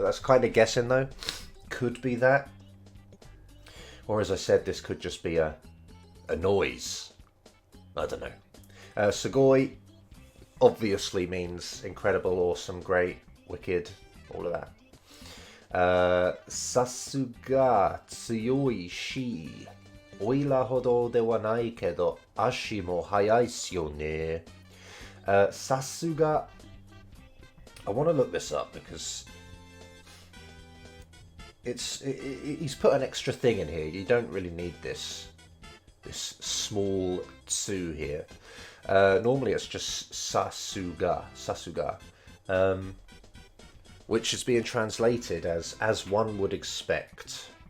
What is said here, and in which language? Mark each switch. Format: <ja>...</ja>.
<en>That's kind of guessing, though. Could be that. Or, as I said, this could just be a noise. I don't know. Sugoi obviously means incredible, awesome, great, wicked, all of that.</en> <ja>さすが強いし、オイラほどではないけど、足も速いっすよね。</ja> <en>さすが I want to look this up because he's put an extra thing in here. You don't really need this small tsu here. Normally it's just sasuga, which is being translated as one would expect.</en>